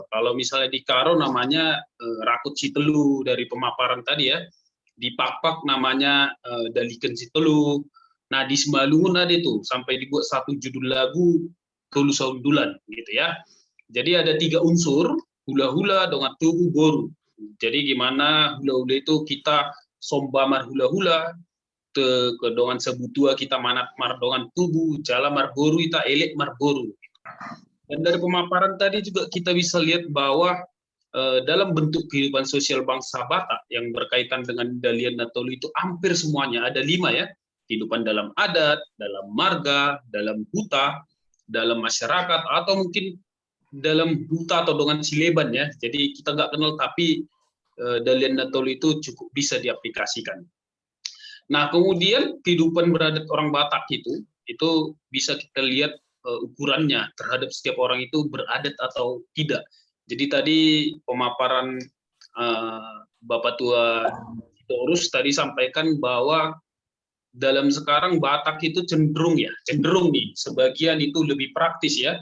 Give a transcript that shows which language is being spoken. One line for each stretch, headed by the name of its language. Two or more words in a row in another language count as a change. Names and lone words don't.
Indonesian: Kalau misalnya di Karo namanya Rakut Citelu dari pemaparan tadi ya. Di Pakpak namanya Dalikan Citelu. Nah di Simalungun ada itu sampai dibuat satu judul lagu Tolu Saundulan gitu ya. Jadi ada 3 unsur,
Batak Toba: hula-hula, dongat tubuh, boru.
Indonesian: Jadi gimana hula-hula itu kita
Batak Toba: sombamar hula-hula,
Indonesian: ke
Batak Toba: dongan sebutua
Indonesian: kita
Batak Toba: manat mar dongan tubuh, jala mar boru
Indonesian: kita
Batak Toba: elek mar boru.
Indonesian: Dan dari pemaparan tadi juga kita bisa lihat bahwa dalam bentuk kehidupan sosial bangsa Batak yang berkaitan dengan Dalihan Natolu itu hampir semuanya ada 5 ya. Kehidupan dalam adat, dalam marga, dalam huta, dalam masyarakat, atau mungkin dalam huta atau
Batak Toba: dongan sileban
Indonesian: ya. Jadi kita nggak kenal tapi Dalihan Natolu itu cukup bisa diaplikasikan. Nah kemudian kehidupan beradat orang Batak itu bisa kita lihat ukurannya terhadap setiap orang itu beradat atau tidak. Jadi tadi pemaparan Bapak Tua Torus tadi sampaikan bahwa dalam sekarang Batak itu cenderung nih sebagian itu lebih praktis ya.